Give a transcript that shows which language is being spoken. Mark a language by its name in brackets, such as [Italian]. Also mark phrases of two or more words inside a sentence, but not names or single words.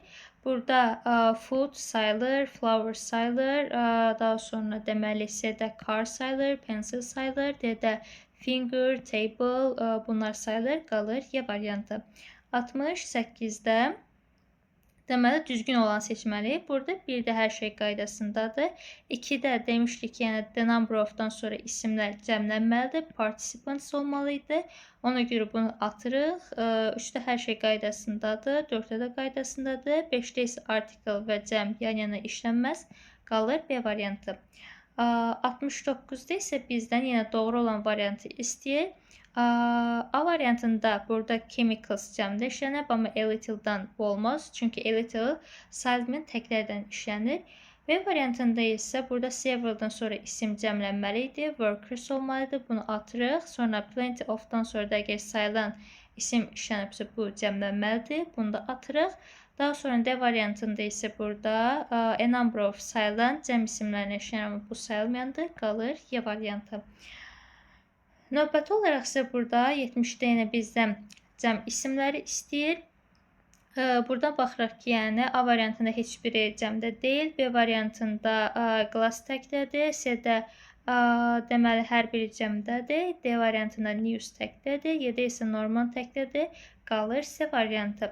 [Azerbaijani] Burada food sayılır, flower sayılır, daha sonra deməli C-də car sayılır, pencil sayılır, D-də finger, table bunlar sayılır, qalır Y variantı. 68-də deməli düzgün olan seçməliyik. Burada 1-də hər şey qaydasındadır. 2-də demişdik ki, yəni [English] the number of- [Azerbaijani] dan sonra isimlər cəmlənməlidir. Participants olmalıydı. Ona görə bunu atırıq. 3-də hər şey qaydasındadır. 4-də də qaydasındadır. 5-də isə article və cəm yan-yana işlənməz. Qalır B variantı. 69-da isə bizdən yenə doğru olan variantı istəyir. A variantında burada chemicals cəmdə işlənib, amma [English] a little- [Azerbaijani] dan olmaz. Çünki [English] a little [Azerbaijani] sayılmayan təklərdən işlənir. B variantında isə burada severaldan sonra isim cəmlənməli idi. Workers olmalıdır. Bunu atırıq. Sonra [English] plenty of- [Azerbaijani] dan sonra da əgər sayılan isim işlənibsə bu cəmlənməlidir. Bunu da atırıq. Daha sonra D variantında isə burada [English] a number of [Azerbaijani] sayılan cəm isimlərinə işləyən bu sayılmayandır, qalır Y variantı. Növbəti olaraq isə burada 70-də yenə bizdən cəm isimləri istəyir. Buradan baxırıq ki, yəni A variantında heç biri cəmdə deyil, B variantında class təkdədir, C-də deməli hər biri cəmdədir, D variantında news təkdədir, Y-də isə Norman təkdədir, qalır C variantı.